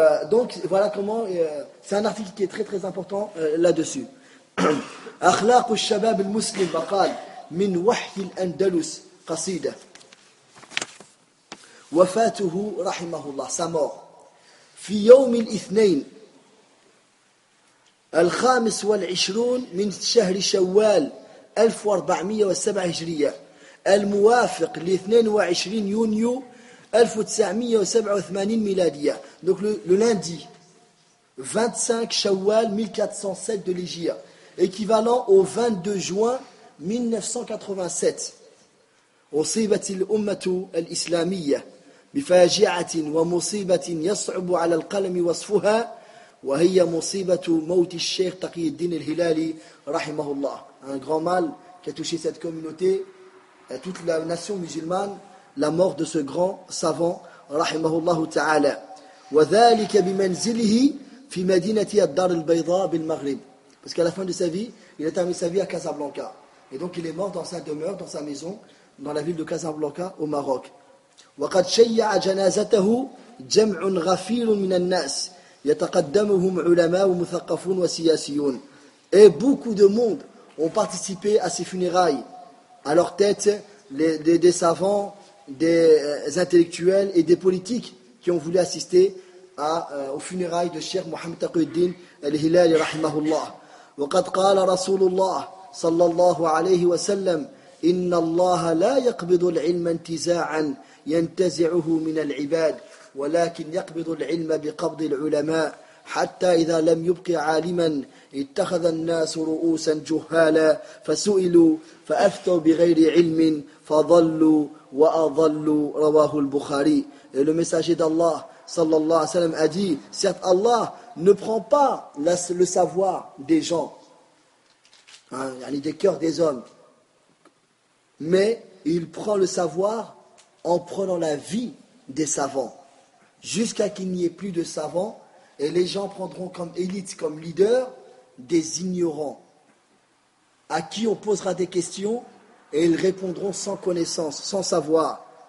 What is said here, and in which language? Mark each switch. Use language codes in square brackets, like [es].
[fr] Donc voilà comment c'est un article qui est très très important là-dessus. [ar] أخلاق الشباب المسلم مقال من وحي الأندلس قصيدة وفاته رحمه الله [fr] sa mort [ar] في يوم الاثنين الخامس والعشرون من شهر شوال 1407 هجرية الموافق لاثنين وعشرين يونيو 1987 ميلادية. [fr] Donc le lundi 25 Shawwal 1407 de l'Hégire, équivalent au 22 juin 1987. [ar] أصيبت الأمة الإسلامية بفاجعة ومصيبة يصعب على القلم وصفها وهي مصيبة موت الشيخ تقي الدين الهلالي رحمه الله. [fr] Un grand mal qui a touché cette communauté, toute la nation musulmane, la mort de ce grand savant, rahimahullah ta'ala. [ar] وذلك بمنزله في مدينة الدار البيضاء بالمغرب. [fr] Parce qu'à la fin de sa vie, il a terminé sa vie à Casablanca. Et donc il est mort dans sa demeure, dans sa maison, dans la ville de Casablanca, au Maroc. [ar] وقد شيع جنازته جمع غفير من الناس يتقدمهم علماء ومثقفون وسياسيون. [fr] Et beaucoup de monde ont participé à ses funérailles. À leur tête, des savants, des intellectuels et des politiques qui ont voulu assister aux funérailles de Cheikh Mohammed Taqiuddin al-Hilali rahimahullah. [ar] وقد قال رسول الله صلى الله عليه وسلم إن الله لا يقبض العلم انتزاعا ينتزعه من العباد ولكن يقبض العلم بقبض العلماء حتى إذا لم يبق عالما اتخذ الناس رؤوسا جهالا فسئلوا فأفتوا بغير علم فضلوا وأضلوا رواه البخاري. [fr] Et le messager d'Allah sallallahu alayhi wa sallam a dit, certes Allah ne prend pas le savoir des gens, hein, des cœurs des hommes, mais il prend le savoir en prenant la vie des savants, jusqu'à qu'il n'y ait plus de savants, et les gens prendront comme élite, comme leader, des ignorants, à qui on posera des questions, et ils répondront sans connaissance, sans savoir.